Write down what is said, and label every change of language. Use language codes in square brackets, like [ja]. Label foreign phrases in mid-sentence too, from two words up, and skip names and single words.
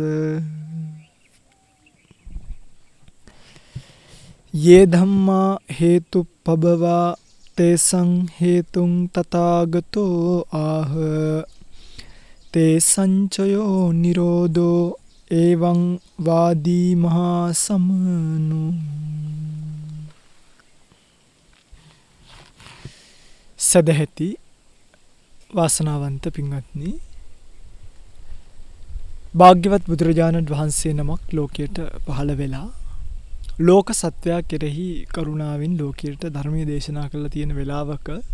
[pi] යේ ධම්මා හේතුප්පබවා තේසං හේතුං තථාගතෝ ආහ තේ සංචයෝ නිරෝධෝ එවං වාදී මහා සමනු. [si] සදහැති වාසනාවන්ත පින්වත්නි, භාග්‍යවත් බුදුරජාණන් වහන්සේ නමක් ලෝකයට පහළ වෙලා ලෝක සත්වයා කෙරෙහි කරුණාවෙන් ලෝකයට ධර්මයේ දේශනා කරලා තියෙන වෙලාවක